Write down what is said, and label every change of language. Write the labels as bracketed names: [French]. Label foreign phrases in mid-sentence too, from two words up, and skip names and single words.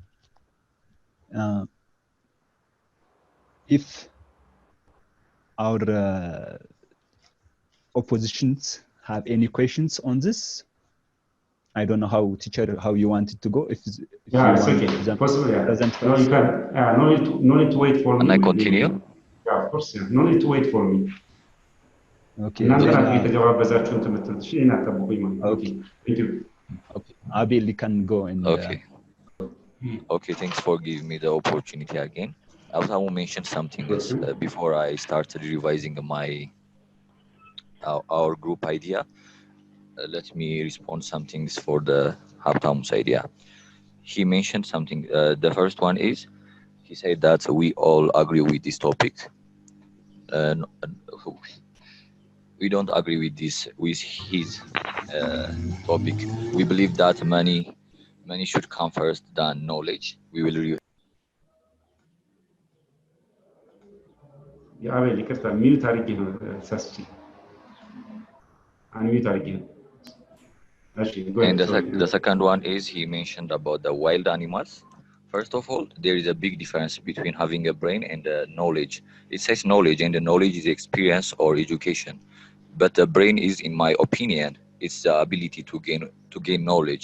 [English] If our oppositions have any questions on this, I don't know how, teacher, how you want it to go. If Yeah, you it's want okay. them Possible, yeah. present No, you first. can. Yeah, no need to wait for Can me. I continue? Yeah, of course. Yeah. No need to wait for me. Okay, [Amharic] እናንተ [English] then [Amharic] ናችሁ የተጀባበዛችሁ ትምህርት እሺ እኔን አጠብቁኝ ማለት ነው። [English] okay. Thank you. Okay, Abil, you can go and Okay. Okay, thanks for giving me the opportunity again. I want to mention something else before I started revising our group idea. Let me respond some things for the Haptamus idea. He mentioned something. The first one is, he said that we all agree with this topic. We don't agree with his topic. We believe that money should come first than knowledge. We will [Amharic] የአቤል ይቅርታ ሚዩት አድርጌ ነው ሳስቼ አንሚዩት አድርጌ ነው። እሺ [English] And the second one is, he mentioned about the wild animals. First of all, there is a big difference between having a brain and knowledge. It says knowledge, and the knowledge is experience or education. But the brain is, in my opinion, it's the ability to gain knowledge.